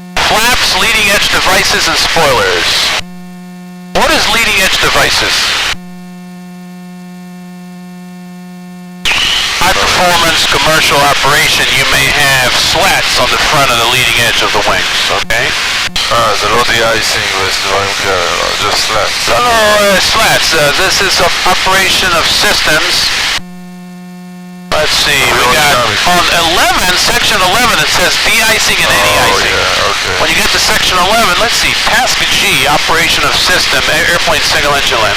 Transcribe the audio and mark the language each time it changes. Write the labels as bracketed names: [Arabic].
[English] Flaps, leading edge devices, and spoilers. What is leading edge devices? High performance commercial operation, you may have slats on the front of the leading edge of the wings, okay? [Hebrew] זה לא de-icing ודברים כאלה, לא, [English] just slats. No, slats. This is an operation of systems. Let's see, we got on 11, section 11, it says de-icing and anti-icing. Yeah, okay. When you get to section 11, let's see, task G, operation of system, airplane single engine land.